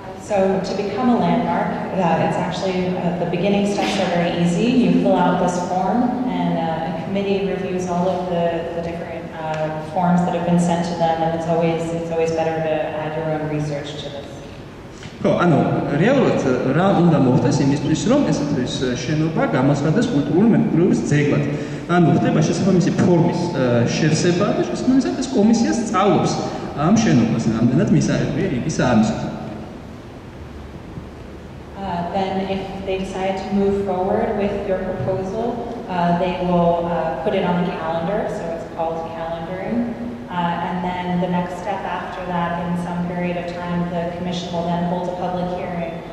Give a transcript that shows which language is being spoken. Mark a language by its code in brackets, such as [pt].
[en] So to become a landmark, it's actually the beginning steps are very easy. You fill out this form, and a committee reviews all of the different forms that have been sent to them, and it's always better to add your own research to this. [ka] ხო, ანუ რეალურად რა უნდა მოხდეს იმისთვის, რომ ესეთის შენობა გამოცხადდეს კულტურული მემკვიდრეობის ძეგლად. ანუ ხდება შესაბამისი ფორმის შევსება და შესაბამისად ეს კომისია სწავლობს ამ შენობას, რამდენად მისაღებია ის ამისით. [en] Then if they decide to move forward with your proposal, they will put it on the calendar, so it's called calendaring, and And then the next step after that, in some period of time, the commission will then hold a public hearing.